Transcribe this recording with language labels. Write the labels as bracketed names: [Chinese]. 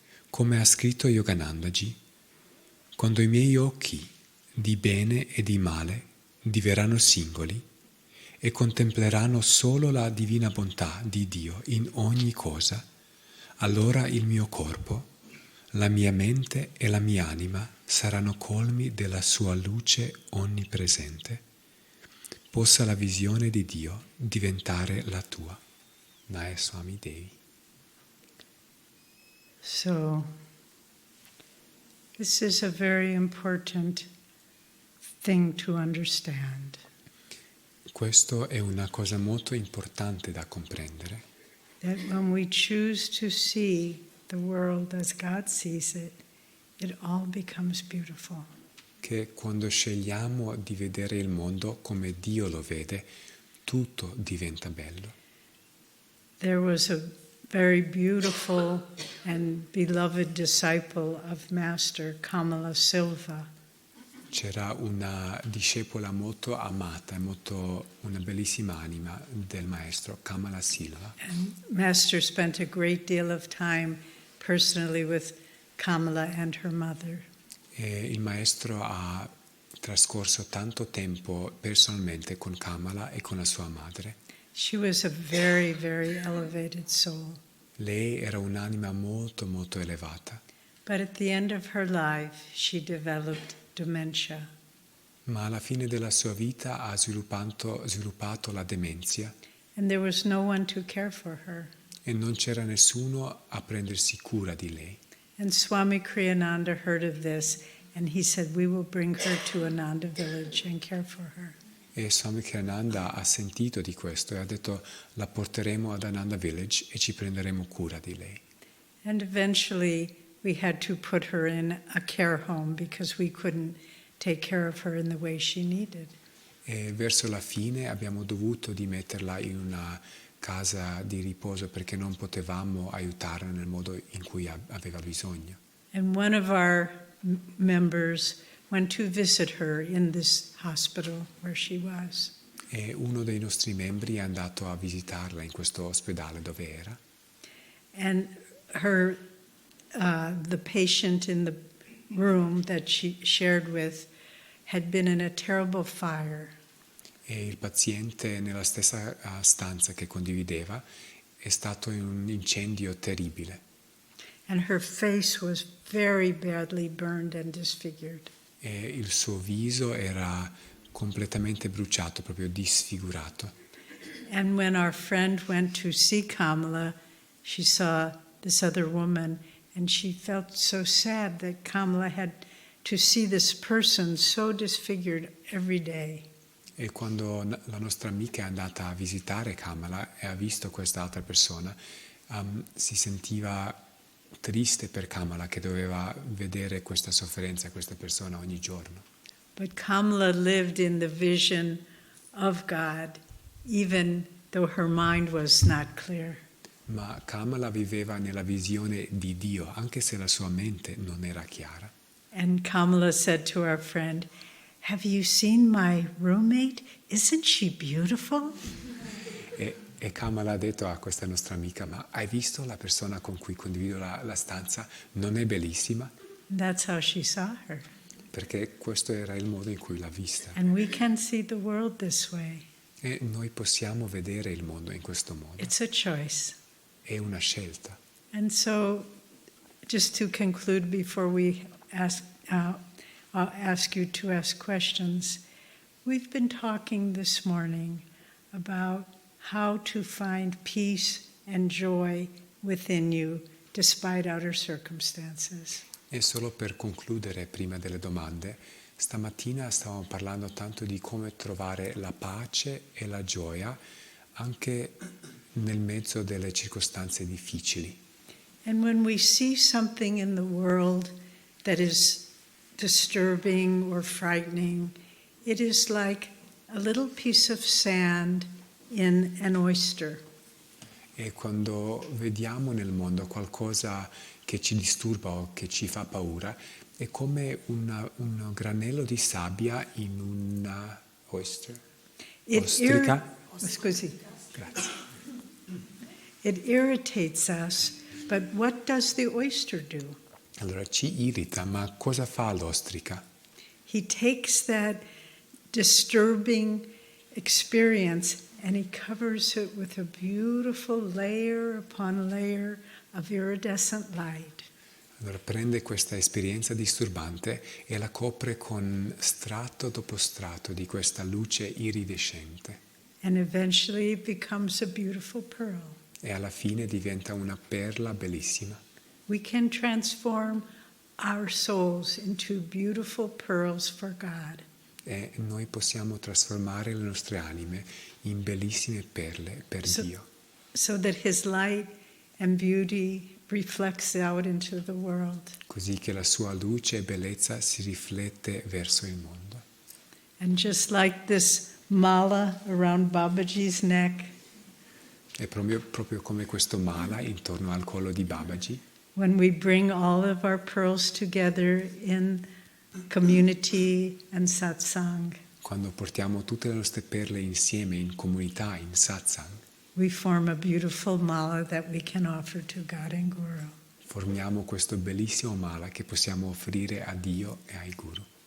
[Italian] Come ha scritto Yoganandaji, quando i miei occhi di bene e di male diverranno singoli e contempleranno solo la divina bontà di Dio in ogni cosa, allora il mio corpo, la mia mente e la mia anima saranno colmi della sua luce onnipresente. Possa la visione di Dio diventare la tua. Nayaswami Devi. [English] So, this is a very important thing to understand. [Italian] Questo è una cosa molto importante da comprendere, [English] That when we choose to see the world as God sees it, it all becomes beautiful. [Italian] che quando scegliamo di vedere il mondo come Dio lo vede, tutto diventa bello. [English] There was a very beautiful and beloved disciple of Master Kamala Silva. [Italian] C'era una discepola molto amata, una bellissima anima del maestro Kamala Silva. [English] And Master spent a great deal of time personally with Kamala and her mother. [Italian] E il maestro ha trascorso tanto tempo personalmente con Kamala e con la sua madre. [English] She was a very, very elevated soul. [Italian] Lei era un'anima molto, molto elevata, [English] But at the end of her life, she developed dementia. [Italian] ma alla fine della sua vita ha sviluppato la demenzia [English] And there was no one to care for her. [Italian] e non c'era nessuno a prendersi cura di lei. [English] And Swami Kriyananda heard of this, and he said, "We will bring her to Ananda village and care for her." [Italian] E Swami Ananda ha sentito di questo e ha detto: la porteremo ad Ananda Village e ci prenderemo cura di lei. [English] And eventually we had to put her in a care home because we couldn't take care of her in the way she needed. [Italian] E verso la fine abbiamo dovuto di metterla in una casa di riposo perché non potevamo aiutarla nel modo in cui aveva bisogno. [English] And one of our members went to visit her in this hospital where she was. [Italian] E uno dei nostri membri è andato a visitarla in questo ospedale dove era. [English] And her, the patient in the room that she shared with had been in a terrible fire. [Italian] E il paziente nella stessa stanza che condivideva è stato un incendio terribile [English] And her face was very badly burned and disfigured. [Italian] e il suo viso era completamente bruciato, proprio disfigurato. [English] And when our friend went to see Kamala, she saw this other woman, and she felt so sad that Kamala had to see this person so disfigured every day. [Italian] E quando la nostra amica è andata a visitare Kamala e ha visto quest'altra persona, si sentiva triste per Kamala che doveva vedere questa sofferenza, questa persona ogni giorno. [English] But Kamala lived in the vision of God, even though her mind was not clear. [Italian] Ma Kamala viveva nella visione di Dio, anche se la sua mente non era chiara. [English] And Kamala said to our friend, "Have you seen my roommate? Isn't she beautiful?" [Italian] E Kamala ha detto a questa nostra amica, ma hai visto la persona con cui condivido la stanza? Non è bellissima? [English] That's how she saw her. [Italian] Perché questo era il modo in cui l'ha vista. [English] And we can see the world this way. [Italian] E noi possiamo vedere il mondo in questo modo. [English] It's a choice. [Italian] È una scelta. [English] And so, just to conclude before we I'll ask you to ask questions, we've been talking this morning about how to find peace and joy within you despite outer circumstances. [Italian] E solo per concludere, prima delle domande, stamattina stavamo parlando tanto di come trovare la pace e la gioia anche nel mezzo delle circostanze difficili. [English] And when we see something in the world that is disturbing or frightening, it is like a little piece of sand in an oyster. [Italian] E quando vediamo nel mondo qualcosa che ci disturba o che ci fa paura, è come un granello di sabbia in una ostrica. Scusi. Grazie. [English] It irritates us, but what does the oyster do? [Italian] Allora ci irrita, ma cosa fa l'ostrica? [English] He takes that disturbing experience and he covers it with a beautiful layer upon layer of iridescent light. [Italian] Allora prende questa esperienza disturbante e la copre con strato dopo strato di questa luce iridescente. [English] And eventually it becomes a beautiful pearl. [Italian] E alla fine diventa una perla bellissima. [English] We can transform our souls into beautiful pearls for God. [Italian] E noi possiamo trasformare le nostre anime in bellissime perle per Dio. [English] So that His light and beauty reflects out into the world. [Italian] Così che la sua luce e bellezza si riflette verso il mondo. [English] And just like this mala around Babaji's neck, [Italian] È proprio come questo mala intorno al collo di Babaji, [English] when we bring all of our pearls together in community and satsang, [Italian] quando portiamo tutte le nostre perle insieme in comunità, in satsang, [English] we form a beautiful mala that we can offer to God and Guru. [Italian] formiamo questo bellissimo mala che possiamo offrire a Dio e ai Guru.